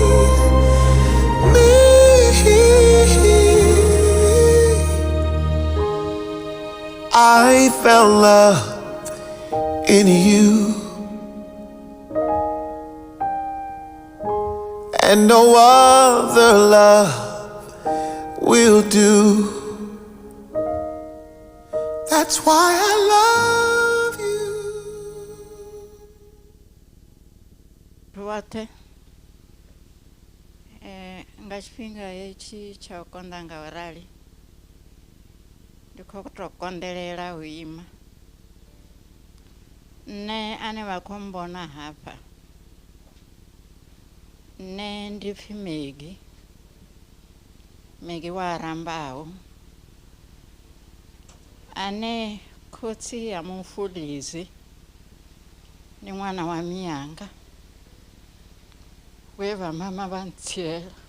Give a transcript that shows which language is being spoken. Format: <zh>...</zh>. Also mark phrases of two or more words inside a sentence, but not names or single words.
<en>I found love in you, and no other love will do. That's why I love you.</en> <ve>Ruate nga tshifhinga hetshi tsha u konḓa nga u rali ndi khou tou konḓelela u ima. Nṋe ane vha khou mbona hafha, nṋe ndi pfhi Megi wa Rambau, ane khotsi ya mufu Lizzy ni ṅwana wa miyanga we vha mama vha ntsiela.</ve>